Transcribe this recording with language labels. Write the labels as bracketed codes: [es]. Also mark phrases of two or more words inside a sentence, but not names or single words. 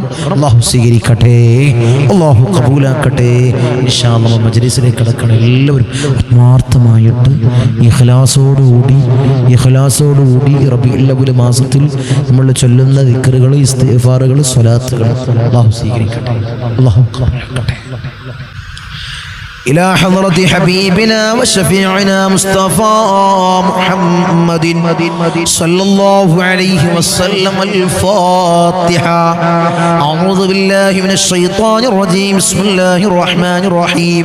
[ml] അല്ലാഹു സ്വീകരിക്കട്ടെ, അല്ലാഹു കബൂലാക്കട്ടെ. [ar] إن شاء الله [ml] മജ്‌ലിസിലേക്ക് കടക്കണം. എല്ലാവരും ആത്മാർത്ഥമായിട്ട് ഇഖ്ലാസോടുകൂടി റബീഉൽ അവ്വൽ മാസത്തിൽ നമ്മൾ ചൊല്ലുന്ന ദിക്റുകൾ, ഇസ്തിഗ്ഫാറുകൾ, സ്വലാത്തുകൾ അല്ലാഹു സ്വീകരിക്കട്ടെ, അല്ലാഹു കബൂലാക്കട്ടെ. [ar] إلى حضرة حبيبنا وشفيعنا مصطفى محمد صلى الله عليه وسلم. الفاتحة. أعوذ بالله من الشيطان الرجيم. بسم الله الرحمن الرحيم.